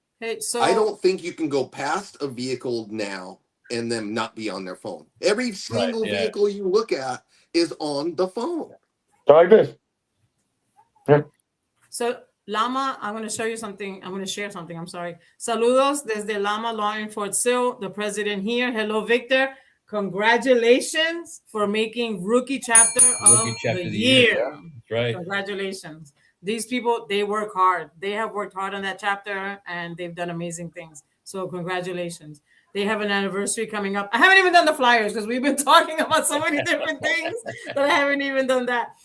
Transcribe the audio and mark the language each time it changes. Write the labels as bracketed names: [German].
[English] Hey, so I don't think you can go past a vehicle now and them not be on their phone. Every single vehicle you look at is on the phone. So like this. Yeah. So Lama, I'm going to show you something. I'm going to share something. I'm sorry. [Spanish] Saludos desde Lama Law in Fort Sill. [English] The president here. Hello, Victor. Congratulations for making rookie chapter of the year. That's right. Congratulations. These people, they work hard. They have worked hard on that chapter and they've done amazing things. So congratulations. They have an anniversary coming up. I haven't even done the flyers because we've been talking about so many different things that I haven't even done that.